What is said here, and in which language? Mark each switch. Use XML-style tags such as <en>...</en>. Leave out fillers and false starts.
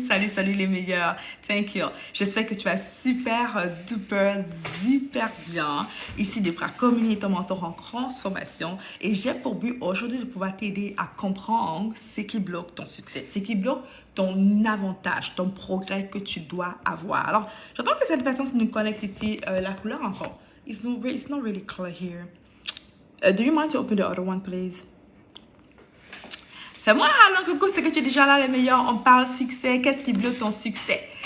<fr>Salut, salut les meilleurs.</fr> <en>Thank you.</en> <fr>J'espère que tu vas super duper, super bien. Ici, Debra, communier ton mentor en transformation. Et j'ai pour but aujourd'hui de pouvoir t'aider à comprendre ce qui bloque ton succès, ce qui bloque ton avantage, ton progrès que tu dois avoir. Alors, j'entends que cette personne nous connecte ici. La couleur encore.</fr> <en>It's not really color here. Do you mind to open the other one, please?</en> <fr>Fais-moi un coucou, c'est que tu es déjà là, les meilleurs. On parle succès. Qu'est-ce qui bloque ton succès?</fr>